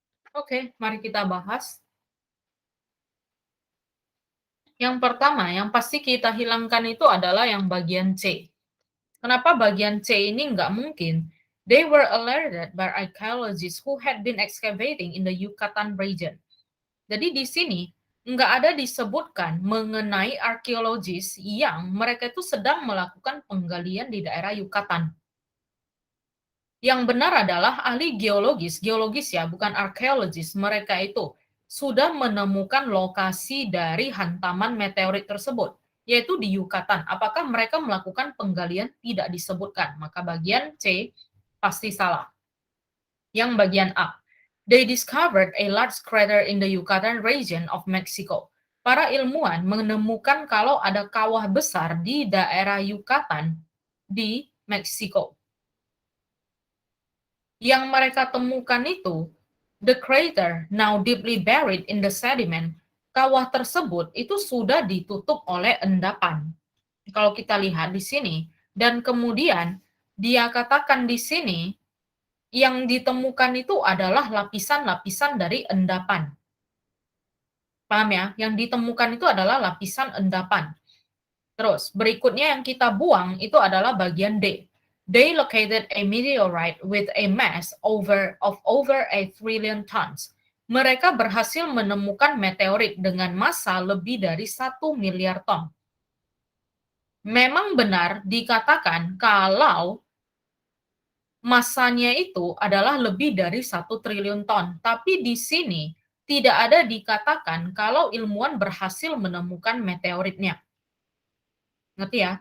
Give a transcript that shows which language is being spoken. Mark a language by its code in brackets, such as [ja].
[id] Oke, mari kita bahas. Yang pertama, yang pasti kita hilangkan itu adalah yang bagian C. Kenapa bagian C ini nggak mungkin? [en] They were alerted by archaeologists who had been excavating in the Yucatan region. [id] Jadi di sini nggak ada disebutkan mengenai arkeologis yang mereka itu sedang melakukan penggalian di daerah Yucatan. Yang benar adalah ahli geologis, geologis ya, bukan arkeologis. Mereka itu sudah menemukan lokasi dari hantaman meteorit tersebut, yaitu di Yucatan. Apakah mereka melakukan penggalian? Tidak disebutkan. Maka bagian C pasti salah. Yang bagian A, [en] they discovered a large crater in the Yucatan region of Mexico. [id] Para ilmuwan menemukan kalau ada kawah besar di daerah Yucatan di Meksiko. Yang mereka temukan itu, [en] the crater now deeply buried in the sediment. [id] Kawah tersebut itu sudah ditutup oleh endapan. Kalau kita lihat di sini, dan kemudian dia katakan di sini yang ditemukan itu adalah lapisan-lapisan dari endapan. Paham ya? Yang ditemukan itu adalah lapisan endapan. Terus, berikutnya yang kita buang itu adalah bagian D. [en] They located a meteorite with a mass of over a trillion tons. [id] Mereka berhasil menemukan meteorit dengan massa lebih dari 1 miliar ton. Memang benar dikatakan kalau massanya itu adalah lebih dari 1 triliun ton. Tapi di sini tidak ada dikatakan kalau ilmuwan berhasil menemukan meteoritnya. Ngerti ya?